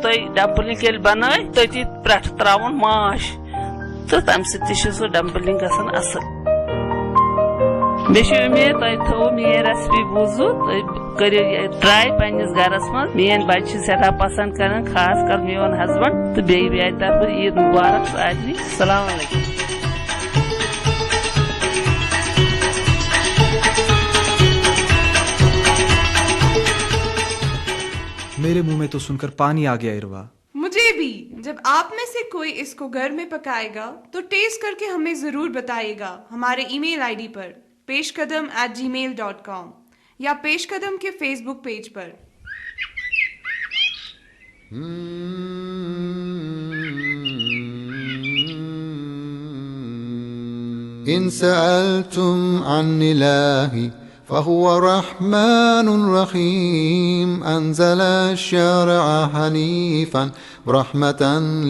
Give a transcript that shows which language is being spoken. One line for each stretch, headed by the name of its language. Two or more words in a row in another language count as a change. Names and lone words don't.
Kashmiri: تُہۍ ڈمپلنگ ییٚلہِ بنٲے تٔتی پٮ۪ٹھٕ تراوُن ماش، تہٕ تمہِ سۭتۍ تہِ چھُ سُہ ڈمپلنگ گژھان اصل۔ مےٚ چھِ اُمید تۄہہِ تھٲوٕ میٲنۍ ریسپی بوٗزوٕ، تُہۍ کٔرِو یہِ ٹراے پننِس گرس منٛز۔ میٲنۍ بچہِ چھِ سٮ۪ٹھاہ پسنٛد کران، خاص کر میون ہسبنڈ، تہٕ بیٚیہِ میانہِ طرفہٕ عیٖد مُبارک سارنٕے۔
Arabic: السلام علیکم۔
Urdu: میرے منہ میں تو سن کر پانی آ گیا اروا۔ مجھے بھی۔ جب آپ میں سے کوئی اس کو گھر میں پکائے گا تو ٹیسٹ کر کے ہمیں ضرور بتائیے گا ہمارے
English: e-mail ID
Urdu: پر peshkadam@gmail.com یا پیش قدم کے فیس بک پیج پر۔
Arabic: إن سألتم عن إلهي فهو رحمن رحيم أنزل الشرع حنيفا رحمة